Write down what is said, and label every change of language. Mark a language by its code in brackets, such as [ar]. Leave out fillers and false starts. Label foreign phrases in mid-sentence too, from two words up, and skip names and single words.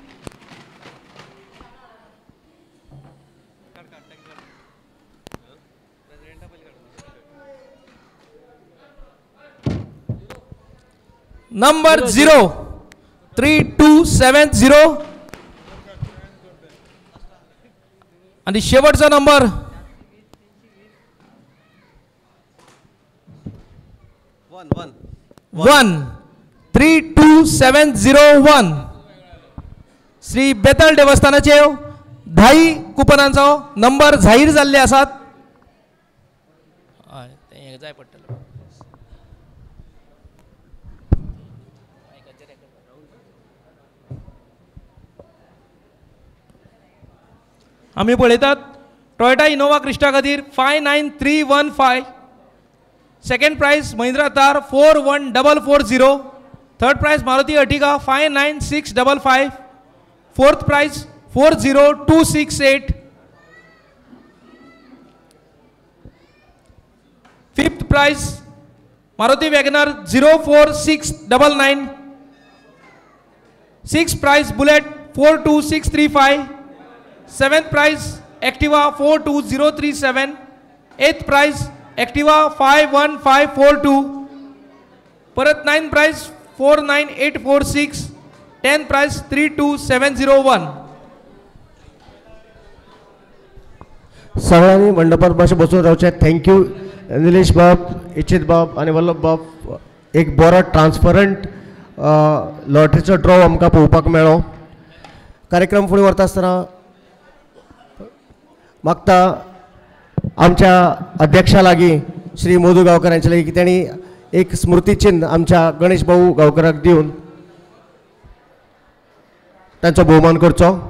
[en] Number 0. 3-2-7-0. [kok] आणि शेवटचा नंबर 1-3-2-7-0-1. श्री बेतळ देवस्थानाचे 10 कुपनांचो नंबर जाहीर जाल्ले आसात. जाय पडटलो. आम्ही पळयतात टॉयोटा इनोवा क्रिस्टा खातीर 59315. [en] second prize Mahindra Thar 41440. third prize Maruti Ertiga 59655. fourth prize 40268. fifth prize Maruti WagonR 04699. six prize Bullet 42635. seventh prize Activa 42037. eighth prize Activa 51542. परत 9th prize 49846. 10th prize 32701. [kok] सगळ्यांनी मंडपात मातशें बसून रावचे. थँक्यू निलेश बाब, इच्छित बाब आणि वल्लभ बाब. एक बरो ट्रान्सपरंट लॉटरीचो ड्रॉ आमकां पळोवपाक मेळ्ळो. कार्यक्रम फुडें व्हरता आसतना मागता आमच्या अध्यक्षा लागीं श्री मोदू गांवकर यांच्या लागीं की त्यांनी एक स्मृती चिन्ह आमच्या गणेश भाऊ गांवकराक दिवन तांचो भोवमान करचो.